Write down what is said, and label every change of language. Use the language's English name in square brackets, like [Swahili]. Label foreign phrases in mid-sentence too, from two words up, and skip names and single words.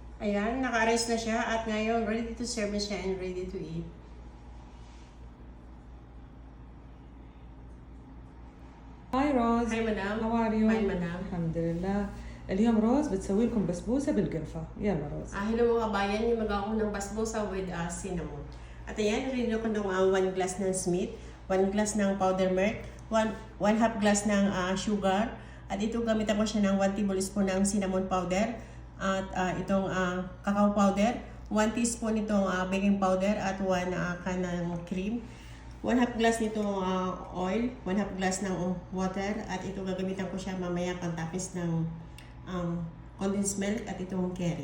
[Filipino] Ayan, naka-arrange na siya at ngayon [English] ready to serve [Filipino] na siya [English] and ready to eat. [Arabic] هاي روز. [English] Hi madam. How are you? Fine madam. [Arabic] الحمد لله. اليوم روز بتسوي لكم بسبوسة بالقرفة. يلا روز. [Filipino] Hello mga kabayan, yung magawa ko ng basbosa [English] with cinnamon. [Filipino] At ayan, rin ko ng 1 glass ng Smith, 1 glass ng [English] powder milk, [Filipino] 1/2 glass ng sugar, at ito gamitan ko siya ng 1 tablespoon ng [English] cinnamon powder, [Filipino] at itong [English] cacao powder, [Filipino] 1 teaspoon itong [English] baking powder, [Filipino] at 1 can ng cream, 1/2 glass nitong oil, 1/2 glass ng water, at ito gagamitan ko siya mamaya pantapis ng [English] condensed milk [Filipino] at itong curry.